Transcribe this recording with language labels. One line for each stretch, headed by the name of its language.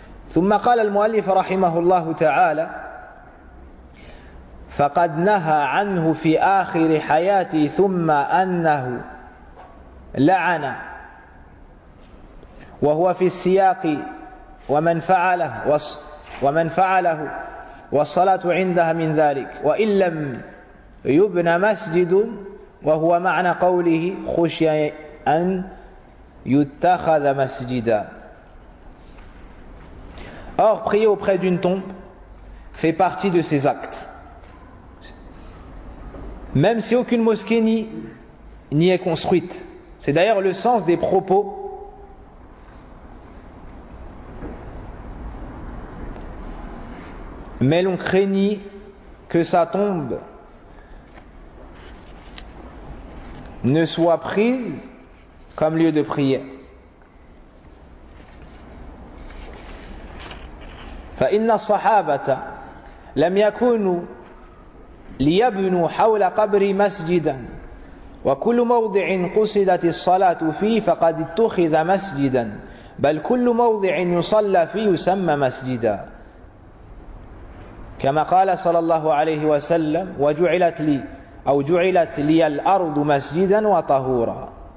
Arabic: Thumma qala al mu'allif rahimahullah ta'ala faqad naha anhu fi akhir hayati thumma annahu la'ana وهو في السياق ومن فعله والصلاة عندها من ذلك وإن لم يبنى مسجد وهو معنى قوله خشي أن يتخذ مسجدا.
French: Or, prier auprès d'une tombe fait partie de ses actes. Même si aucune mosquée n'y est construite. C'est d'ailleurs le sens des propos Mais l'on craignit que sa tombe ne soit prise comme lieu de prière.
Arabic: فإن الصحابة لم يكونوا ليبنوا حول قبر مسجدا وكل موضع قصدت الصلاة فيه فقد اتخذ مسجدا بل كل موضع يصلى فيه يسمى مسجدا كما قال صلى الله عليه وسلم وجعلت لي أو جعلت لي الأرض مسجدا وطهورا.